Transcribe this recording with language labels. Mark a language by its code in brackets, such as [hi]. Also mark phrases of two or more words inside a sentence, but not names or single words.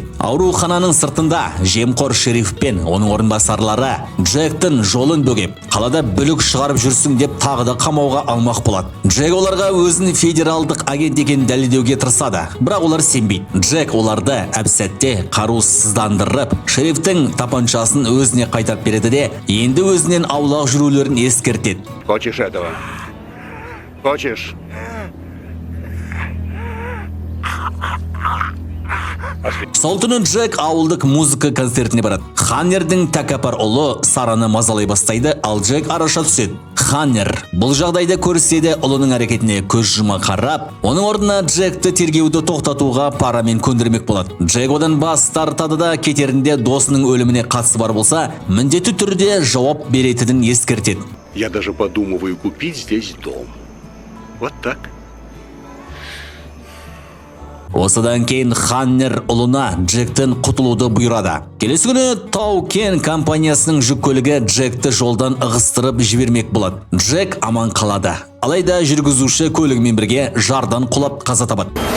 [kk] Аурухананың сыртында жемқор шериф пен оның орынбасарлары Джектің жолын бөгеп, қалада бүлік шығарып жүрсің деп тағы да қамауға алмақ болады. Джек оларға өзін федералдық агент екенін дәлелдеуге тырысады, бірақ олар сенбейді. Джек оларды әп-сәтте қарусыздандырып, шерифтің тапаншасын өзіне қайтарып береді де, енді өзінен аулақ жүрулерін ескертеді. [ru] Хочешь этого? Хочешь? [kk] Сол түні Джек ауылдық музыка концертіне барады. Ханнердің тәкаппар ұлы Сараны мазалай бастайды, ал Джек араша түседі. Ханнер бұл жағдайды көрсе де ұлының әрекетіне көз жұма қарап, оның орнына Джекті тергеуді тоқтатуға парамен көндірмек болады. Джек одан бас тартады да кетерінде досының өліміне қатысы бар болса, міндетті түрде жауап беретінін ескертеді. [ru] Я даже подумываю купить здесь дом. Вот так. [kk] Осыдан кейін Ханнер ұлына Джектен құтылуды бұйырады. Келесі күні Тау-Кен компаниясының жүк көлігі Джекті жолдан ығыстырып жібермек болады. Джек аман қалады. Алайда жүргізуші көлігімен бірге жардан құлап қаза табады.